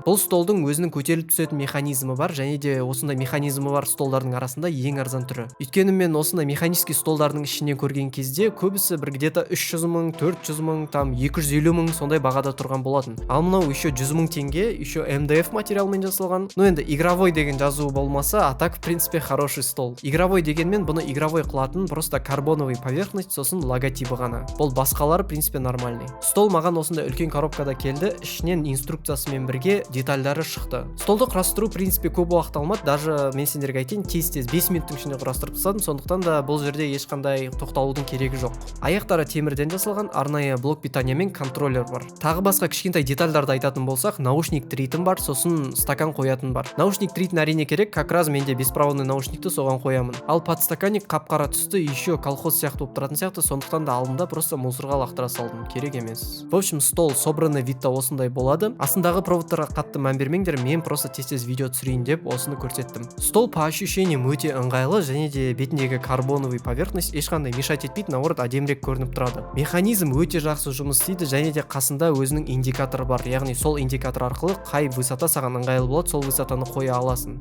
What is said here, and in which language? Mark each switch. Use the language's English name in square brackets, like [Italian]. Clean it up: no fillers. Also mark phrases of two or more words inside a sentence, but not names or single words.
[Kazakh] Бұл столдың өзінің көтеріліп түсетін механизмі бар, және де осындай механизмі бар столдардың арасында ең арзан түрі. Өйткені мен осындай механический столдардың ішіне көрген кезде көбісі бір где-то 300 мың, 400 мың, там 250 мың сондай бағада тұрған болатын. Ал мынау еще 100 мың теңге, еще MDF материалмен жасалған. Ну енді игровой деген жазуы болмаса, [Russian] а так в принципе хороший стол. [Kazakh] Игровой дегенмен бұны игровой қылатын [Russian] просто карбоновый поверхность, [Kazakh] сосын логотипі ғана. Бұл басқалары [Russian] в принципе нормальный. [Kazakh] Стол маған осындай үлкен коробкада келді, ішінен инструкциясымен бірге детальдары шықты. Столды құрастыру [Russian] в принципе [Kazakh] көп уақыт алмады, даже мен сендерге айтайын, тез 5 минуттың ішінде құрастырып тастадым, сондықтан да бұл жерде ешқандай тоқталудың керегі жоқ. Аяқтары темірден жасалған, арнайы [Russian] блок питания [Kazakh] мен контроллер бар. Тағы басқа кішкентай детальдарды айтатын болсақ, наушник тірейтін бар, сосын стакан қоятын бар. Наушник тірейтін әрине керек, [Russian] как раз [Kazakh] менде беспроводный наушникті соған қоямын. Ал подстаканник қап-қара түсті, еще колхоз сияқты болып тұратын сияқты, сондықтан да алдында просто мусорға лақтыра салдым, керек емес. [Russian] В общем, стол собранный видта [Kazakh] осындай болады. Астындағы проводтарға қатты мән бермеңдер, мен просто тез видео түсірейін деп осыны көрсеттім. [Russian] Стол по ощущениям [Kazakh] өте ыңғайлы, және де бетіндегі [Russian] карбоновый поверхность [Kazakh] ешқандай мешать етпейді, наоборот әдемірек көрініп тұрады. Механизм өте жақсы жұмыс істейді, және де қасында өзінің индикаторы бар, яғни сол индикатор арқылы қай высота саған ыңғайлы болады, сол высотаны қоя аласың.